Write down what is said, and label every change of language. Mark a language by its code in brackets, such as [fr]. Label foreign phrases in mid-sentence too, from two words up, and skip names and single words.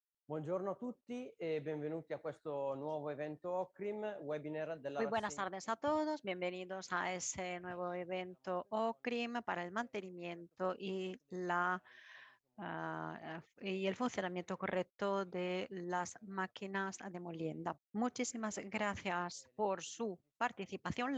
[it] Buongiorno a tutti e benvenuti a questo nuovo evento OCRIM, webinar della [es] Muy buenas [it] rassegna. [es] tardes a todos, bienvenidos a ese nuevo evento OCRIM para el mantenimiento y y el funcionamiento correcto de las máquinas de molienda. Muchísimas gracias por su participación.